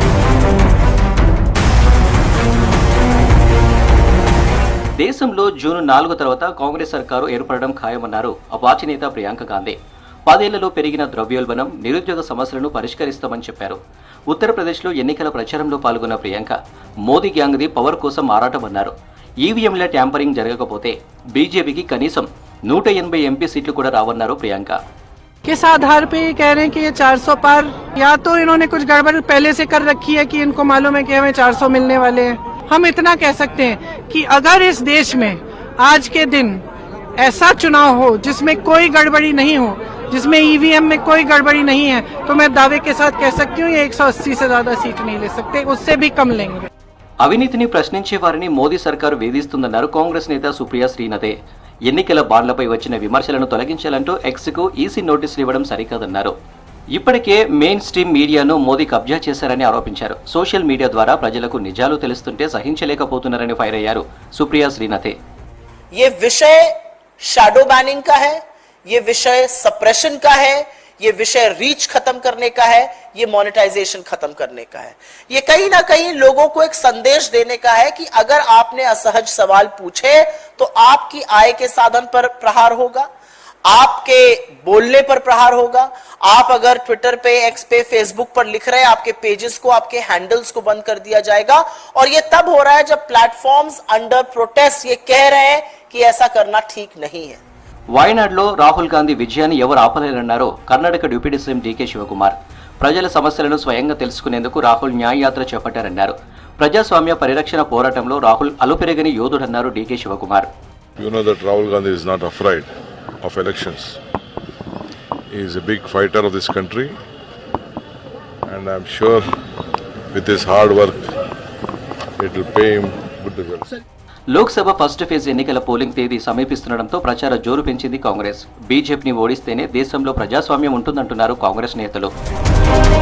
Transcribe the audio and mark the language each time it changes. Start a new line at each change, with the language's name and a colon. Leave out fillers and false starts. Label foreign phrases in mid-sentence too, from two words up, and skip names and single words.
Telugu: దేశంలో జూన్ 4 తర్వాత కాంగ్రెస్ సర్కారు ఏర్పడడం ఖాయమన్నారు ఆ పార్టీ నేత ప్రియాంక గాంధీ. 10 ఏళ్లలో పెరిగిన ద్రవ్యోల్బణం, నిరుద్యోగ సమస్యలను పరిష్కరిస్తామని చెప్పారు. ఉత్తరప్రదేశ్లో ఎన్నికల ప్రచారంలో పాల్గొన్న ప్రియాంక మోదీ గ్యాంగ్ది పవర్ కోసం ఆరాటమన్నారు. ఈవీఎంల ట్యాంపరింగ్ జరగకపోతే బీజేపీకి కనీసం 180 ఎంపీ సీట్లు కూడా రావన్నారు ప్రియాంక.
Hindi: किस आधार पे ये कह रहे हैं कि ये 400 पार, या तो इन्होंने कुछ गड़बड़ पहले से कर रखी है कि इनको मालूम है कि हमें 400 मिलने वाले हैं. हम इतना कह सकते हैं कि अगर इस देश में आज के दिन ऐसा चुनाव हो जिसमें कोई गड़बड़ी नहीं हो, जिसमें ईवीएम में कोई गड़बड़ी नहीं है, तो मैं दावे के साथ कह सकती हूँ ये 180 से ज्यादा सीट नहीं ले सकते, उससे भी कम लेंगे.
Telugu: అవినీతిని ప్రశ్నించే వారిని మోదీ సర్కారు వేధిస్తుందన్నారు కాంగ్రెస్ నేత సుప్రియా శ్రీనాథే. ఎన్నికల బాండ్లపై వచ్చిన విమర్శలను తొలగించాలంటూ ఎక్స్కు ఈసీ నోటీసులు ఇవ్వడం సరికాదన్నారు. ఇప్పటికే
English: main stream mediaను
Telugu: మోదీ కబ్జా చేశారని ఆరోపించారు.
English: social media
Telugu: ద్వారా ప్రజలకు నిజాలు తెలుస్తుంటే సహించలేకపోతున్నారని ఫైర్ అయ్యారు సుప్రియా శ్రీనాథే.
Hindi: ये विषय
English: shadow banning
Hindi: का है, ये विषय सप्रेशन का है, ये विषय रीच खत्म करने का है, ये मोनेटाइजेशन खत्म करने का है. ये कहीं ना कहीं लोगों को एक संदेश देने का है कि अगर आपने असहज सवाल पूछे तो आपकी आय के साधन पर प्रहार होगा, आपके बोलने पर प्रहार होगा. आप अगर ट्विटर पे, एक्स पे, फेसबुक पर लिख रहे हैं, आपके पेजेस को, आपके हैंडल्स को बंद कर दिया जाएगा. और ये तब हो रहा है जब प्लेटफॉर्म्स
English: under protest
Hindi: ये कह रहे हैं कि ऐसा करना ठीक नहीं है.
Telugu: వాయనాడ్లో రాహుల్ గాంధీ విజయాన్ని ఎవరు ఆపలేరన్నారో కర్ణాటక
English: deputy CM
Telugu: డీకే శివకుమార్. ప్రజల సమస్యలను స్వయంగా తెలుసుకునేందుకు రాహుల్ న్యాయయాత్ర చేపట్టారన్నారు. ప్రజాస్వామ్య పరిరక్షణ పోరాటంలో రాహుల్ అలుపెరగని యోధుడన్నారు డీకే శివకుమార్.
English: You know that Rahul Gandhi is not afraid of elections. He is a big fighter of this country, and I am sure with his hard work it will pay him good results.
Telugu: లోక్సభ
English: first phase
Telugu: ఎన్నికల పోలింగ్ తేదీ సమీపిస్తుండటంతో ప్రచార జోరు పెంచింది కాంగ్రెస్. బీజేపీని ఓడిస్తేనే దేశంలో ప్రజాస్వామ్యం ఉంటుందంటున్నారు కాంగ్రెస్ నేతలు.